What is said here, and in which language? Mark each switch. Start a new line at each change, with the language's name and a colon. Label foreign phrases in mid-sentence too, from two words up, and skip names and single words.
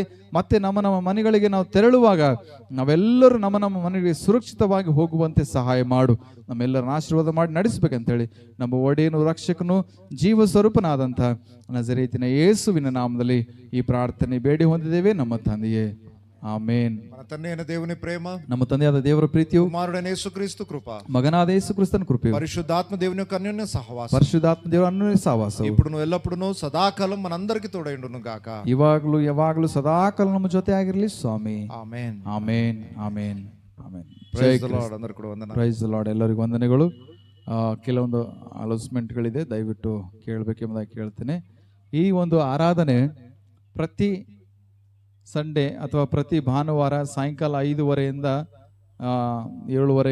Kannada: ಮತ್ತೆ ನಮ್ಮ ಮನೆಗಳಿಗೆ ನಾವು ತೆರಳುವಾಗ ನಾವೆಲ್ಲರೂ ನಮ್ಮ ಮನೆಗೆ ಸುರಕ್ಷಿತವಾಗಿ ಹೋಗುವಂತೆ ಸಹಾಯ ಮಾಡು. ನಮ್ಮೆಲ್ಲರನ್ನ ಆಶೀರ್ವಾದ ಮಾಡಿ ನಡೆಸ್ಬೇಕಂತೇಳಿ ನಮ್ಮ ಒಡೆಯನು, ರಕ್ಷಕನು, ಜೀವ ಸ್ವರೂಪನಾದಂಥ ನಜರೇತಿನ ಯೇಸುವಿನ ನಾಮದಲ್ಲಿ ಈ ಪ್ರಾರ್ಥನೆ ಬೇಡಿ ಹೊಂದಿದ್ದೇವೆ ನಮ್ಮ ತಂದೆಯೇ, ಆಮೇನ್.
Telugu: మన తండ్రి అయిన దేవుని ప్రేమ,
Kannada: ನಮ್ಮ ತಂದೆಯಾದ ದೇವರ ಪ್ರೀತಿಯು,
Telugu: కుమారుడైన యేసుక్రీస్తు కృప,
Kannada: ಮಗನಾದ ಯೇಸು ಕ್ರಿಸ್ತನ ಕೃಪೆಯು,
Telugu: పరిశుద్ధాత్మ దేవుని యొక్క అన్యోన్య సహవాసం,
Kannada: ಪರಿಶುದ್ಧಾತ್ಮ ದೇವರ ಅನ್ಯೋನ್ಯ ಸಹವಾಸವು
Telugu: ఇప్పుడును ఎల్లప్పుడును సదాకాలం మనందరికి తోడైండును గాక.
Kannada: ಇವಾಗಲೂ ಯಾವಾಗಲೂ ಸದಾಕಾಲ ನಮ್ಮ ಜೊತೆ ಆಗಿರಲಿ ಸ್ವಾಮಿ. ಆಮೆನ್. ಆಮೇನ್, ಆಮೇನ್, ಆಮೇನ್.
English: praise the Lord.
Telugu: అందరికీ కూడా వందనాలు.
English: praise the Lord.
Kannada: ಎಲ್ಲರಿಗೂ ವಂದನೆಗಳು. ಕೆಲವೊಂದು ಅನೌನ್ಸ್ಮೆಂಟ್ಗಳಿದೆ, ದಯವಿಟ್ಟು ಕೇಳಬೇಕೆಂಬುದಾಗಿ ಕೇಳ್ತೇನೆ. ಈ ಒಂದು ಆರಾಧನೆ ಪ್ರತಿ ಸಂಡೇ ಅಥವಾ ಪ್ರತಿ ಭಾನುವಾರ ಸಾಯಂಕಾಲ 5:30 7:30